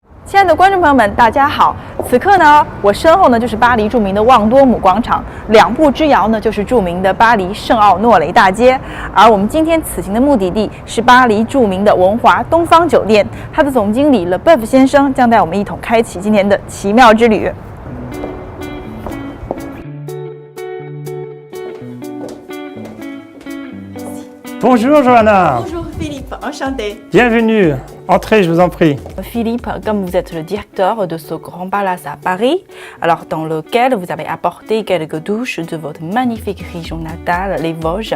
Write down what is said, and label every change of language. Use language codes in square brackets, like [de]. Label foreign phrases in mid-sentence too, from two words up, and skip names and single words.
[zh] 亲爱的观众朋友们，大家好！此刻呢，我身后呢就是巴黎著名的旺多姆广场，两步之遥呢就是著名的巴黎圣奥诺雷大街。而我们今天此行的目的地是巴黎著名的文华东方酒店，它的总经理 Leboeuf 先生将带我们一同开启今天的奇妙之旅。 [fr] Bonjour Johanna. Bonjour Philippe, enchanté. Bienvenue. Entrez, je vous en prie. Philippe, comme vous êtes le directeur de ce grand palace à Paris, alors dans lequel vous avez apporté quelques touches de votre magnifique région natale, les Vosges.